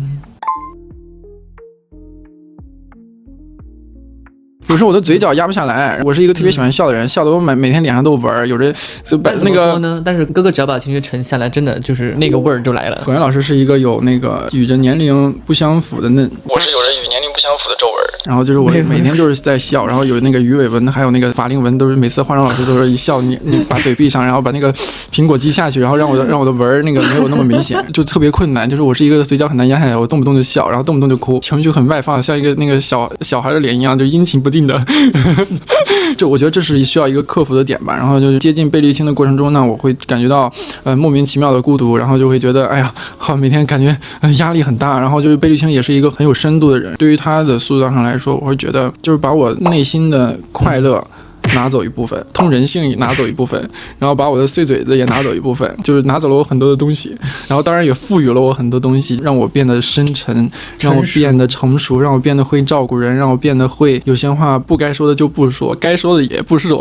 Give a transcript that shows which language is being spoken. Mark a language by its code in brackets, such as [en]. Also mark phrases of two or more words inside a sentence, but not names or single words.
[zh] 有時候我的嘴角壓不下來，我是一個特別喜歡笑的人，笑得我每天臉上都有紋，有着就把那個呢。但是哥哥只要把情緒沉下來，真的就是那個味兒就來了。管源老師是一個有那個與着年齡不相符的嫩，我是有着與年齡不相符的皺紋，然後就是我每天就是在笑，然後有那個魚尾紋，還有那個法令紋，都是每次化妝老師都是一笑，你把嘴閉上，然後把那個蘋果肌下去，然後讓我的紋那個沒有那麼明顯，就特別困難。就是我是一個嘴角很難壓下來，我動不動就笑，然後動不動就哭，情緒很外放，像一個那個小孩的臉一樣，就陰晴不定的。就我覺得這是需要一個克服的點吧。然後就是接近貝利青的過程中呢，我會感覺到莫名其妙的孤獨，然後就會覺得哎呀，好每天感覺壓力很大。然後就是貝利青也是一個很有深度的人，對於他的塑造上來說，我會覺得就是把我內心的快樂拿走一部分，通人性也拿走一部分，然後把我的碎嘴子也拿走一部分，就是拿走了我很多的东西，然后当然也赋予了我很多东西，让我变得深沉，让我变得成熟，让我变得会照顾人，让我变得会有些话不该说的就不说，该说的也不说。